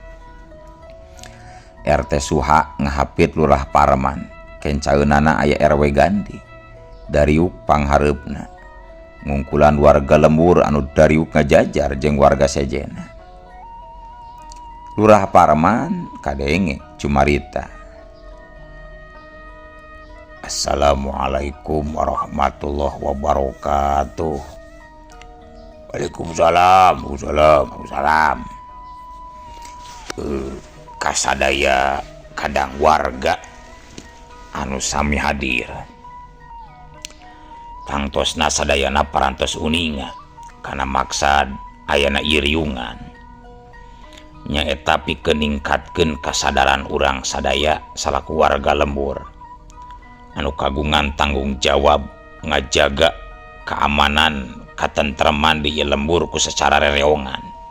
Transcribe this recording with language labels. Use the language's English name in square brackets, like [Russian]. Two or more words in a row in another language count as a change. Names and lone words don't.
[Sundanese] RT Suha ngahapit Lurah Parman, kencaeunana aya RW Gandi, dariuk panghareupna, ngungkulan warga lembur anu dariuk ngajajar jeung warga sejena. Lurah Parman kadenge cumarita. [Arabic] السلام عليكم ورحمة الله وبركاته. وعليكم السلام، وعليكم السلام. [Sundanese] Kasadaya kadang warga anu sami hadir tangtosna sadayana parantos uninga kana maksad ayana iriungan nyaeta pikeun ningkatkeun kasadaran urang sadaya salaku warga lembur anu kagungan tanggung jawab ngajaga keamanan katentreman di lembur ku secara rereongan.